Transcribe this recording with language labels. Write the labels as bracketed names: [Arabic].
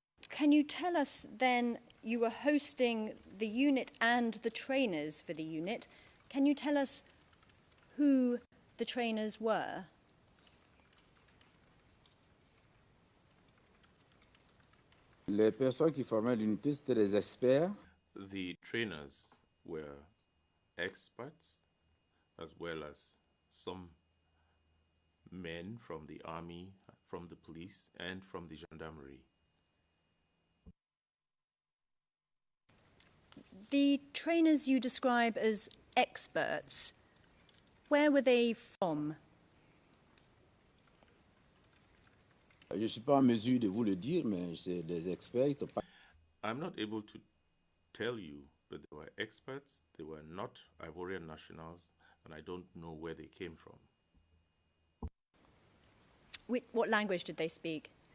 [English] Can you tell us then, you were hosting the unit and the trainers for the unit. Can you tell us who the trainers were? [French] Les personnes qui formaient l'unité, c'était des experts. [English] The trainers were experts, as well as some men from the army, from the police, and from the gendarmerie. The trainers you describe as experts, where were they from? [French] Je ne suis pas en mesure de vous le dire, mais c'est des experts. [English] I'm not able to tell you, but they were experts. They were not Ivorian nationals, and I don't know where they came from. What language did they speak?